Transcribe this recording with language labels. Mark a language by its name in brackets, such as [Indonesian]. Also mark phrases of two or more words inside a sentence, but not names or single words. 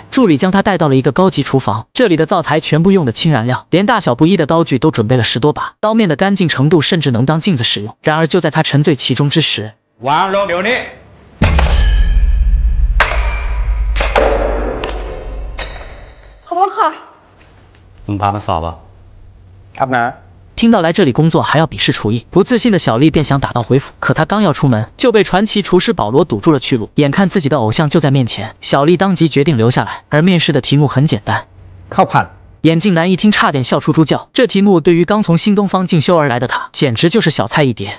[Chinese] 助理将他带到了一个高级厨房，这里的灶台全部用的氢燃料，连大小不一的刀具都准备了10多把，刀面的干净程度甚至能当镜子使用。然而就在他沉醉其中之时，玩老牛呢？好不好看？ [Thai] 把มันสอบอ่ะครับนะ [Chinese] 听到来这里工作还要笔试厨艺，不自信的小丽便想打道回府，可她刚要出门，就被传奇厨师保罗堵住了去路。眼看自己的偶像就在面前，小丽当即决定留下来。而面试的题目很简单， [Thai] ข้าวผัด [Chinese] 眼镜男一听差点笑出猪叫，这题目对于刚从新东方进修而来的他，简直就是小菜一碟。